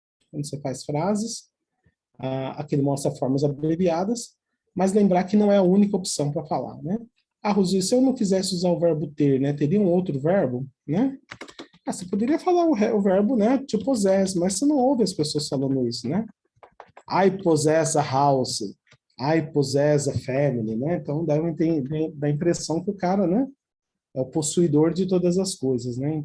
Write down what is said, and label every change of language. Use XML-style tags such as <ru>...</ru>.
<pt>Quando você faz frases. Aqui ele mostra formas abreviadas, mas lembrar que não é a única opção para falar, né? Rosi, se eu não quisesse usar o verbo ter, né, teria um outro verbo, né? Você poderia falar o verbo, né,</pt> <en>to possess,</en> <pt>mas você não ouve as pessoas falando isso, né?</pt> <en>I possess a house, I possess a family, né?</en> <pt>Então dá a impressão que o cara, né, é o possuidor de todas as coisas, né?</pt>